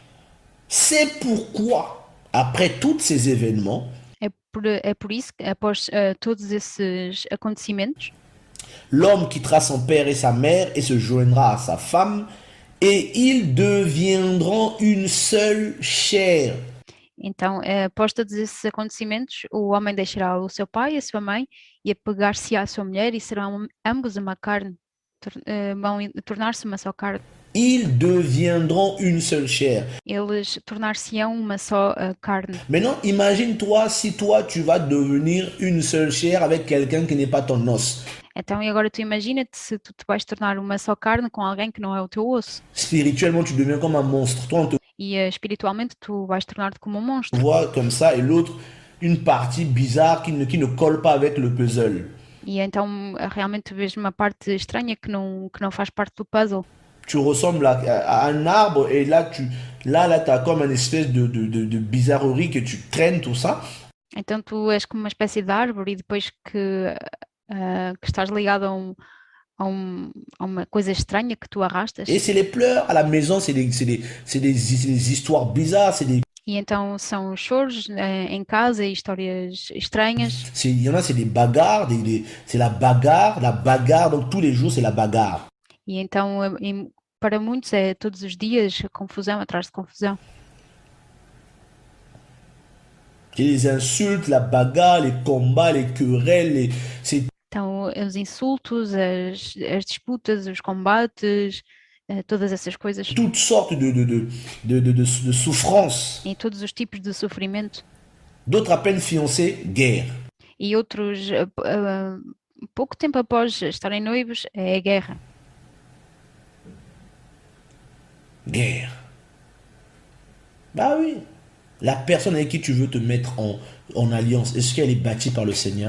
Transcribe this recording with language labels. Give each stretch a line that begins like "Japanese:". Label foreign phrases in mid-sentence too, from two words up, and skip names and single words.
French: C'est pourquoi, après tous ces événements,
Portuguese: É por isso que após todos esses acontecimentos,
French: l'homme quittera son père et sa mère et se joindra à sa femme, et ils deviendront une seule chair.
Portuguese: então, após todos esses acontecimentos, o homem deixará o seu pai e a sua mãe e apegar-se à sua mulher, e serão ambos uma carne, vão tornar-se uma só carne.
French: Ils deviendront une seule chair.
Portuguese: Eles tornar-se-ão uma só carne.
French: Maintenant, imagine-toi si toi, tu vas devenir une seule chair avec quelqu'un qui n'est pas ton os.
Portuguese: Então, e agora tu imagina-te se tu te vais tornar uma só carne com alguém que não é o teu osso.
French: Spirituellement, tu deviens comme un monstre. Toi, on te
Portuguese: E espiritualmente tu vais tornar-te como um monstro.
French: voit comme ça et l'autre, une partie bizarre qui ne colle pas avec le puzzle.
Portuguese: E então realmente tu vês uma parte estranha que não faz parte do puzzle.
French: Tu ressembles à un arbre et là, tu as comme une espèce de bizarrerie que tu traînes, tout ça.
Portuguese: Então tu és como uma espécie de árvore, e depois que estás ligado a uma coisa estranha que tu arrastas.
French: Et c'est les pleurs à la maison, c'est des histoires bizarres,
Portuguese: E então são os choros em casa e histórias estranhas.
French: il y en a, c'est des bagarres, c'est la bagarre, donc tous les jours, c'est la bagarre.
Portuguese: E então para muitos é todos os dias confusão atrás de confusão.
French: Et les insultes, la bagarre, les combats, les querelles,
Portuguese: Então os insultos, as disputas, os combates, todas essas coisas,
French: toutes sortes de souffrances.
Portuguese: e todos os tipos de sofrimento.
French: D'autres à peine fiancés, guerre.
Portuguese: E outros, pouco tempo após estarem noivos, é a guerra.
French: Guerre. Bah oui. La personne avec qui tu veux te mettre en alliance, est-ce qu'elle est bâtie par le Seigneur?